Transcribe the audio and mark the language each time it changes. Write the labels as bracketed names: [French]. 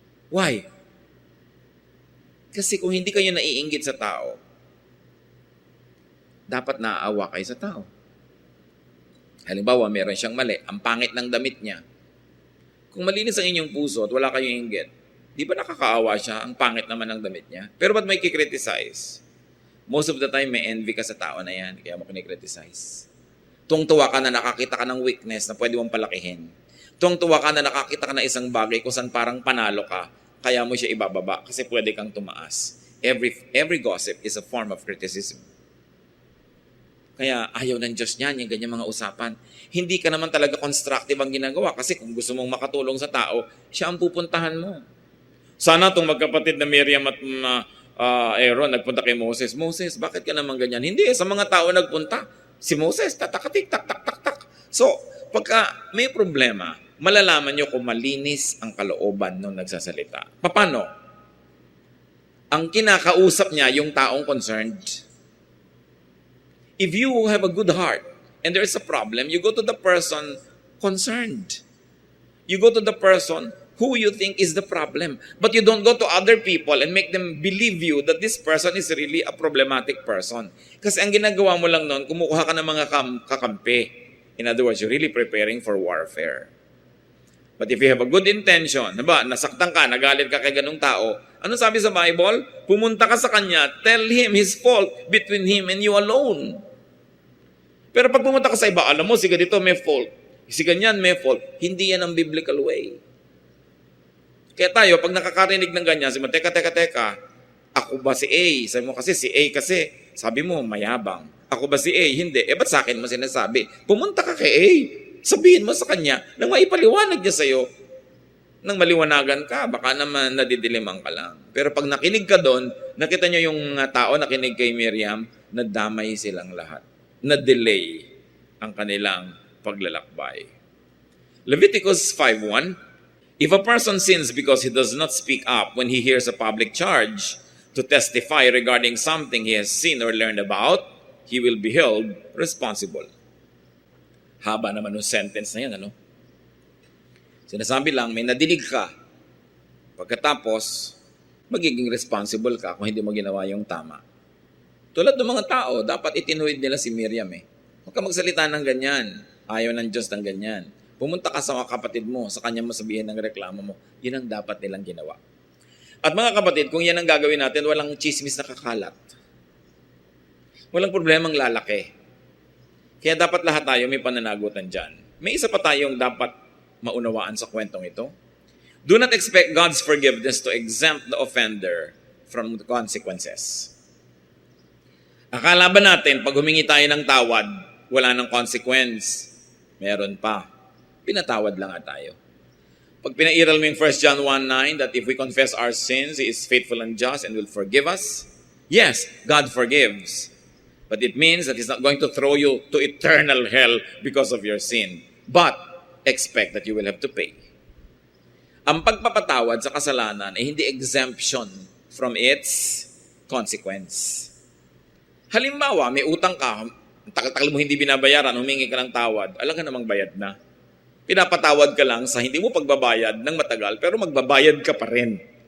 [English] Why? [Filipino] Kasi kung hindi kayo naiinggit sa tao, dapat naaawa kayo sa tao. Halimbawa, meron siyang mali. Ang pangit ng damit niya. Kung malinis ang inyong puso at wala kayong inggit, di ba nakakaawa siya? Ang pangit naman ng damit niya. Pero ba't may kikriticize? [English] Most of the time, [Filipino] may envy ka sa tao na yan. Kaya mo kinikriticize. Tuwang-tuwa ka na nakakita ka ng weakness na pwede mong palakihin. Tuwang-tuwa ka na nakakita ka na isang bagay kung saan parang panalo ka. Kaya mo siya ibababa kasi pwede kang tumaas. [English] Every gossip is a form of criticism. [Filipino] Kaya ayaw ng Diyos niyan, yung ganyan mga usapan. Hindi ka naman talaga constructive ang ginagawa kasi kung gusto mong makatulong sa tao, siya ang pupuntahan mo. Sana itong magkapatid na Miriam at Aaron nagpunta kay Moses. Moses, bakit ka naman ganyan? Hindi, sa mga tao nagpunta. Si Moses, tatakatik, tak, tak, tak, tak. So, pagka may problema, malalaman nyo kung malinis ang kalooban nung nagsasalita. Paano? Ang kinakausap niya yung taong concerned. [English] If you have a good heart and there is a problem, you go to the person concerned. You go to the person who you think is the problem. But you don't go to other people and make them believe you that this person is really a problematic person. [Filipino] Kasi ang ginagawa mo lang noon, kumukuha ka ng mga kakampi. [English] In other words, you're really preparing for warfare. But if you have a good intention, [Filipino] nasaktan ka, nagalit ka kay ganung tao, ano sabi sa Bible? Pumunta ka sa kanya, [English] tell him his fault between him and you alone. [Filipino] Pero pag pumunta ka sa iba, alam mo, si ganito may fault, si ganyan may fault, hindi yan ang biblical way. Kaya tayo, pag nakakarinig ng ganyan, sabi mo, teka, ako ba si A? Sabi mo kasi, si A kasi, sabi mo, mayabang. Ako ba si A? Hindi. Ba't sa akin mo sinasabi? Pumunta ka kay A. Sabihin mo sa kanya, nang maipaliwanag niya sa'yo, nang maliwanagan ka, baka naman nadidiliman ka lang. Pero pag nakinig ka doon, nakita niyo yung tao nakinig kay Miriam, nadamay silang lahat. Na-delay ang kanilang paglalakbay. [English] Leviticus 5:1, if a person sins because he does not speak up when he hears a public charge to testify regarding something he has seen or learned about, he will be held responsible. [Filipino] Haba naman yung sentence na yan, ano? Sinasabi lang, may nadinig ka. Pagkatapos, magiging responsible ka kung hindi mo ginawa yung tama. Tulad ng mga tao, dapat itinuwid nila si Miriam eh. Huwag ka magsalita ng ganyan. Ayaw ng Diyos ng ganyan. Pumunta ka sa mga kapatid mo, sa kanya mo sabihin ng reklamo mo. Yun ang dapat nilang ginawa. At mga kapatid, kung yan ang gagawin natin, walang chismis na kakalat. Walang problemang lalaki. Kaya dapat lahat tayo may pananagutan dyan. May isa pa tayong dapat maunawaan sa kwentong ito. [English] Do not expect God's forgiveness to exempt the offender from the consequences. [Filipino] Akala ba natin, pag humingi tayo ng tawad, wala ng consequence? Meron pa. Pinatawad lang nga tayo. Pag pinairal mo yung [English] 1 John 1:9, that if we confess our sins, He is faithful and just and will forgive us. Yes, God forgives. But it means that He's not going to throw you to eternal hell because of your sin. But expect that you will have to pay. [Filipino] Ang pagpapatawad sa kasalanan ay hindi [English] exemption from its consequence. [Filipino] Halimbawa, may utang ka, takal-takal mo hindi binabayaran, humingi ka ng tawad, alam ka namang bayad na. Pinapatawad ka lang sa hindi mo pagbabayad ng matagal, pero magbabayad ka pa rin.